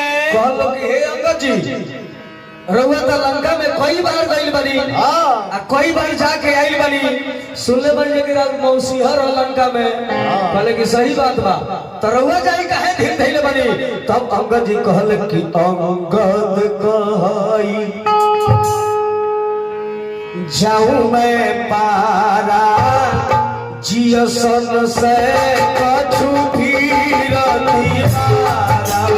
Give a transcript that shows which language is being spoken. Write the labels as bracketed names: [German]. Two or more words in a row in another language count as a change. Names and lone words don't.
[Bhojpuri] कहलो कि हे अंगद जी रउआ तो लंका में कई बार गइल बनी आ कई बार जाके आइल बनी सुनले बनी कि मौसी हर लंका में कहले कि सही बात बा तो रउआ जाई काहे धीर धइले बनी तब अंगद जी कहले कि [Awadhi] अंगद कहई जाऊं मैं पारा जियसन से कछु भीर निहारा